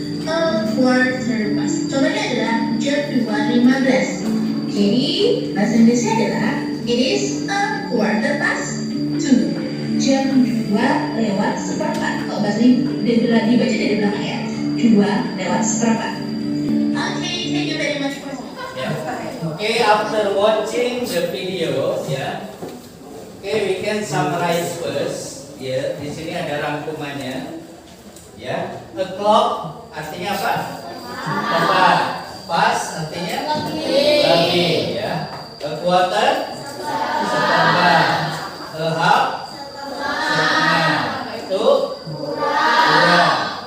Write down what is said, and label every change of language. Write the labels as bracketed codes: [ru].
[en] A quarter past. [id] Contohnya adalah jam 2.15. Jadi bahasa Inggrisnya adalah [en] it is a quarter past 2. [id] Jam 2:04. Kalau bahasa dibaca dari belakang ya. 2:04. [en] Okay, thank you very much for Okay, after watching the video, okay, we can summarize first. [id] Di sini ada rangkumannya. O'clock artinya apa? Tepat. Pas artinya lebih. A quarter setengah. A half setengah. Itu kurang.